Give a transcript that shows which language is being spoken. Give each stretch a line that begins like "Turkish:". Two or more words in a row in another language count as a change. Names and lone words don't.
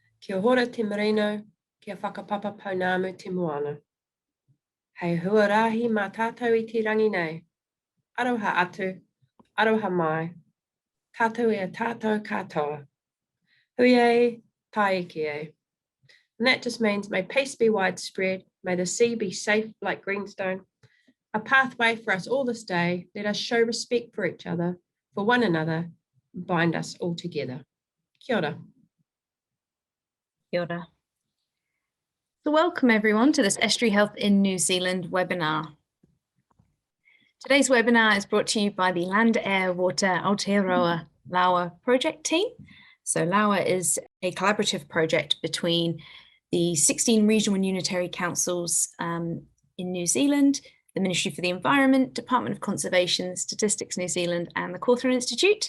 Māori: Kia hora te marino, kia whakapapa pounamu te moana. Hei huarahi mā tātou I te rangi nei. Aroha atu, aroha mai. Tātou e a tātou katoa. Hui e, tai eke e.
English: And that just means may peace be widespread, may the sea be safe like greenstone. A pathway for us all this day, let us show respect for each other, for one another, and bind us all together.
Māori: Kia ora. Kia ora.
English: So welcome everyone to this Estuary Health in New Zealand webinar. Today's webinar is brought to you by the Land, Air, Water, Aotearoa LAWA project team. So LAWA is a collaborative project between the 16 regional and unitary councils in New Zealand, the Ministry for the Environment, Department of Conservation, Statistics New Zealand and the Cawthron Institute.